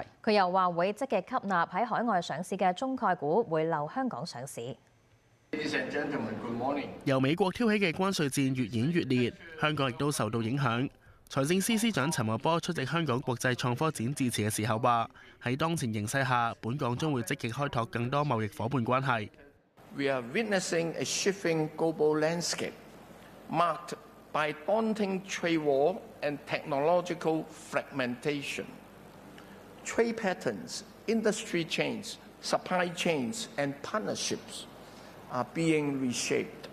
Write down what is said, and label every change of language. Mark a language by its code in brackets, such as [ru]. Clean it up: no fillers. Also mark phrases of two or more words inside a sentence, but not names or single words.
[yue] 佢又話會積極吸納喺海外上市嘅中概股回流香港上市。由美國挑起嘅關稅戰越演越烈，香港亦都受到影響。財政司司長陳茂波出席香港國際創科展致辭嘅時候話：喺當前形勢下，本港將會積極開拓更多貿易夥伴關係。 [en] We are witnessing a shifting global landscape, marked by daunting trade war and technological fragmentation. Trade patterns, industry chains, supply chains, and partnerships are being reshaped.